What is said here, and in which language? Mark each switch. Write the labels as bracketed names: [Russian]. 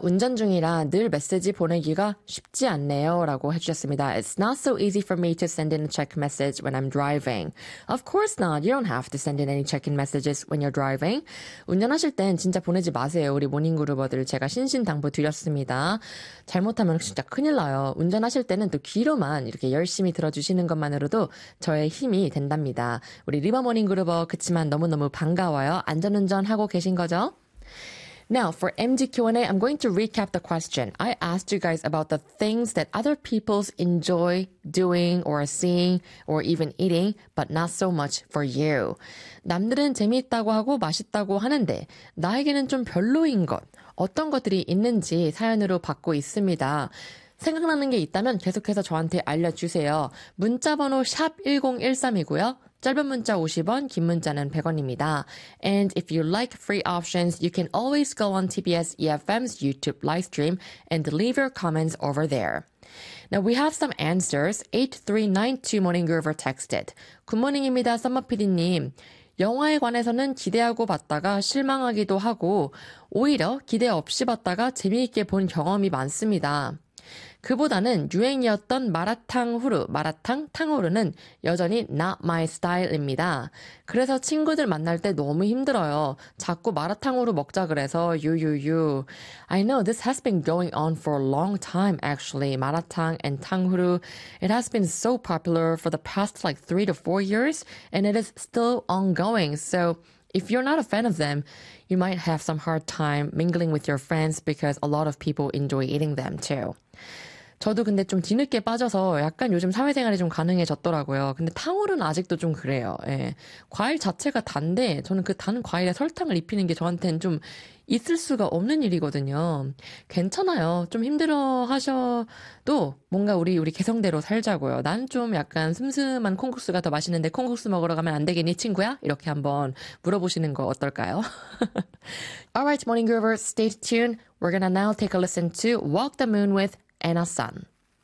[Korean] 운전 중이라 늘 메시지 보내기가 쉽지 않네요 라고 해주셨습니다. [English] It's not so easy for me to send in a check message when I'm driving. Of course not. You don't have to send in any check-in messages when you're driving. [Korean] 운전하실 땐 진짜 보내지 마세요. 우리 모닝 그루버들 제가 신신당부 드렸습니다. 잘못하면 진짜 큰일 나요. 운전하실 때는 또 귀로만 이렇게 열심히 들어주시는 것만으로도 저의 힘이 된답니다. 우리 리버 모닝 그루버 그치만 너무너무 반가워요. 안전운전하고 계신 거죠? [English] Now, for MG Q&A, I'm going to recap the question. I asked you guys about the things that other people enjoy doing or seeing or even eating, but not so much for you. [Korean] 남들은 재미있다고 하고 맛있다고 하는데, 나에게는 좀 별로인 것, 어떤 것들이 있는지 사연으로 받고 있습니다. 생각나는 게 있다면 계속해서 저한테 알려주세요. 문자번호 샵1013이고요. 짧은 문자 50원, 긴 문자는 100원입니다. [English] And if you like free options, you can always go on TBS EFM's YouTube live stream and leave your comments over there. Now we have some answers. 8392 Morning Groover texted. Good morning [Korean] 입니다, 썸머 PD님. 영화에 관해서는 기대하고 봤다가 실망하기도 하고, 오히려 기대 없이 봤다가 재미있게 본 경험이 많습니다. 그보다는 유행이었던 마라탕 탕후루는 여전히 [English] not my style [Korean] 입니다. 그래서 친구들 만날 때 너무 힘들어요. 자꾸 마라탕후루 먹자 그래서 유유유. [English] I know this has been going on for a long time actually. [Korean] 마라탕 and 탕후루. [English] It has been so popular for the past like 3 to 4 years and it is still ongoing. So if you're not a fan of them, you might have some hard time mingling with your friends because a lot of people enjoy eating them too. [Korean] 저도 근데 좀 뒤늦게 빠져서 약간 요즘 사회생활이 좀 가능해졌더라고요. 근데 탕후루는 아직도 좀 그래요. 예. 과일 자체가 단데 저는 그단 과일에 설탕을 입히는 게 저한테는 좀 있을 수가 없는 일이거든요. 괜찮아요. 좀 힘들어 하셔도 뭔가 우리 개성대로 살자고요. 난좀 약간 슴슴한 콩국수가 더 맛있는데 콩국수 먹으러 가면 안 되겠니, 친구야? 이렇게 한번 물어보시는 거 어떨까요? [English] Alright, Morning Groover, stay tuned. We're gonna now take a listen to Walk the Moon with Anna Sun.